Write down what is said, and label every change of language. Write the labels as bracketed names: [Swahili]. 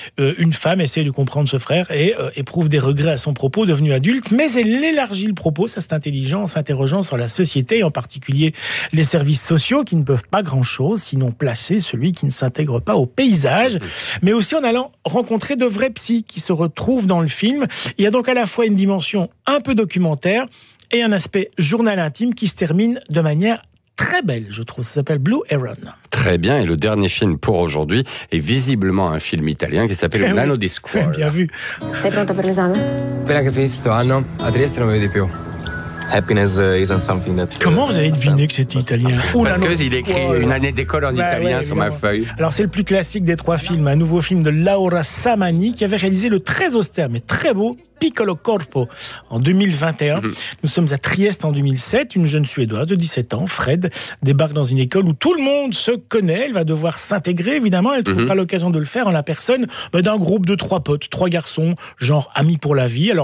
[French] Une femme essaie de comprendre ce frère et éprouve des regrets à son propos, devenu adulte, mais elle élargit le propos, ça c'est intelligent, en s'interrogeant sur la société, et en particulier les services sociaux, qui ne peuvent pas grand-chose, sinon placer celui qui ne s'intègre pas au paysage, mais aussi en allant rencontrer de vrais psys qui se retrouvent dans le film. Il y a donc à la fois une dimension un peu documentaire, et un aspect journal intime qui se termine de manière très belle, je trouve. Ça s'appelle Blue Heron. Très bien, et le dernier film pour aujourd'hui est visiblement un film italien qui s'appelle Nano di Scuola. Bien vu. [Italian] Sei pronto per l'esame? Appena che finisce questo anno, a Trieste non mi vedi più. [English] Happiness isn't something that... [French] Comment vous avez deviné que c'était italien? Parce qu'il écrit une année d'école en italien sur ma feuille. Alors c'est le plus classique des trois films, un nouveau film de Laura Samani qui avait réalisé le très austère mais très beau Piccolo Corpo en 2021. Nous sommes à Trieste en 2007, une jeune Suédoise de 17 ans, Fred, débarque dans une école où tout le monde se connaît, elle va devoir s'intégrer évidemment, elle trouvera l'occasion de le faire en la personne d'un groupe de trois potes, trois garçons, genre amis pour la vie.